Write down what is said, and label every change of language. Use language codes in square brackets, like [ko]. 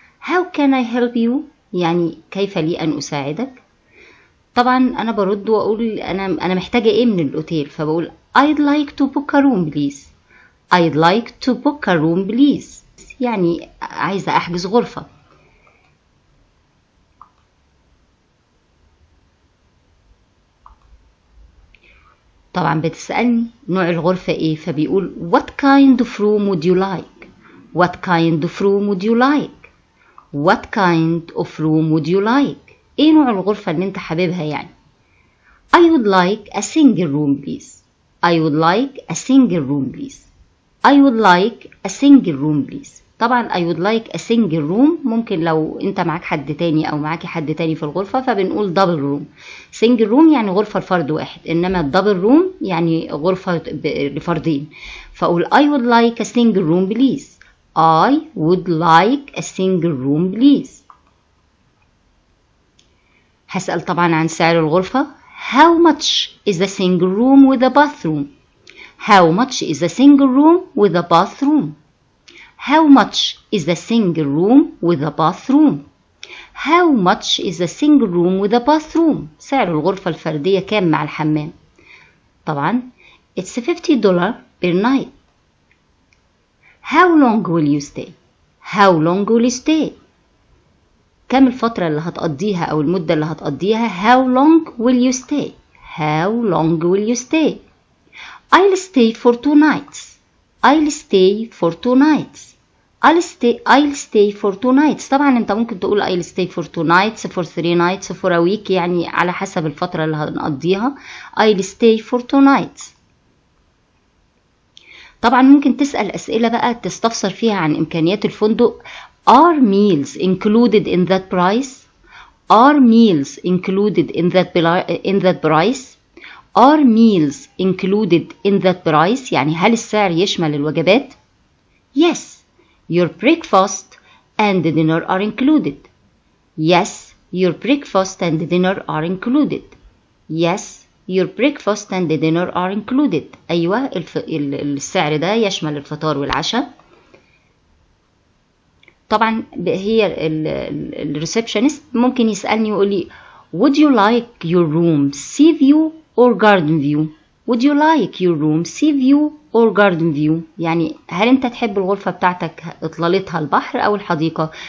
[en] how can I help you [ar] يعني كيف لي ان اساعدك. طبعا انا برد واقول انا محتاجة ايه من الاوتيل، فبقول [en] I'd like to book a room please. I'd like to book a room please [ar] يعني عايزة أحجز غرفة. طبعا بتسألني نوع الغرفة إيه، فبيقول [en] What kind of room would you like. What kind of room would you like. What kind of room would you like. [ar] إيه نوع الغرفة اللي أنت حاببها يعني. [en] I would like a single room please. I would like a single room please. I would like a single room please. [ar] طبعا [en] I would like a single room [ar] ممكن لو انت معاك حد تاني او معاكي حد تاني في الغرفة فبنقول [en] double room. single room [ar] يعني غرفة لفرد واحد، انما [en] double room [ar] يعني غرفة لفردين. [en] فاقول I would like a single room please. I would like a single room please. [ar] هسأل طبعا عن سعر الغرفة. [en] How much is a single room with a bathroom. How much is a single room with a bathroom. How much is a single room with a bathroom. How much is a single room with a bathroom. [ar] سعر الغرفة الفردية كام مع الحمام. طبعا [en] it's $50 per night. How long will you stay. How long will you stay. [ar] كم الفترة اللي هتقضيها أو المدة اللي هتقضيها. [en] How long will you stay. How long will you stay. I'll stay for 2 nights. I'll stay for 2 nights. I'll stay for 2 nights. [ar] طبعا انت ممكن تقول [en] I'll stay for 2 nights for 3 nights for a week [ar] يعني على حسب الفترة اللي هنقضيها. [en] I'll stay for 2 nights. [ar] طبعا ممكن تسأل أسئلة بقى تستفسر فيها عن إمكانيات الفندق. [en] Are meals included in that price. Are meals included in that price. Are meals included in that price [ar] يعني هل السعر يشمل الوجبات. [en] Yes, your breakfast and dinner are included. Yes, your breakfast and dinner are included. Yes, your breakfast and dinner are included. [ar] أيوة السعر ده يشمل الفطار والعشاء. طبعا هي الريسبشنست ممكن يسألني ويقول لي [en] Would you like your room sea view or garden view. Would you like your room sea view or garden view [ar] يعني هل انت تحب الغرفة بتاعتك اطلالتها البحر او الحديقة.